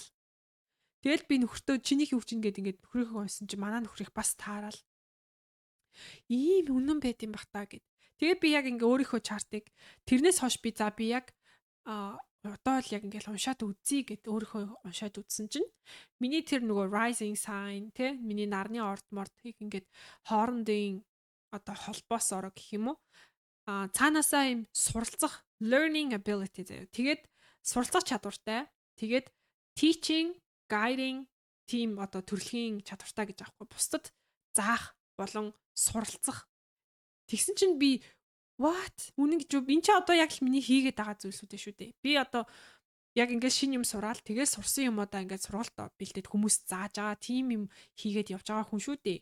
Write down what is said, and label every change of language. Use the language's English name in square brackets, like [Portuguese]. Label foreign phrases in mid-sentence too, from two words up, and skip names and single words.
[Mongolian] Тэгэл би нөхөртөө чинийх юу чинь гээд ингээд нөхрийнхөө унсан чи манай нөхрийг бас таараал. Ийм үнэн байд юм бах та гэд. Тэгээд би яг ингээ өөрийнхөө чартыг тэрнээс хойш би яг одоо л яг ингээл уншаад үзье гэд өөрийнхөө уншаад үзсэн чинь миний тэр нөгөө [English] rising sign [Mongolian] те миний нарны орд мордыг ингээд хоорондын одоо холбоос ороо гэх юм уу цаанаасаа юм суралцах [English] learning ability [Mongolian] заяа. Тэгээд суралцах чадвартай. Тэгээд [English] teaching, guiding team [Mongolian] одоо төрөлхийн чадвартай гэж аахгүй. Бусдад заах болон суралцах. Тэгсэн чинь би what? Үнэн гэж энэ чи одоо яг л миний хийгээд байгаа зүйлсүүд шүү дээ. Би одоо яг ингээд шинэ юм сураал тэгээд сурсан юмудаа ингээд сургалт бэлдээд хүмүүс зааж байгаа team юм хийгээд явж байгаа хүн шүү дээ.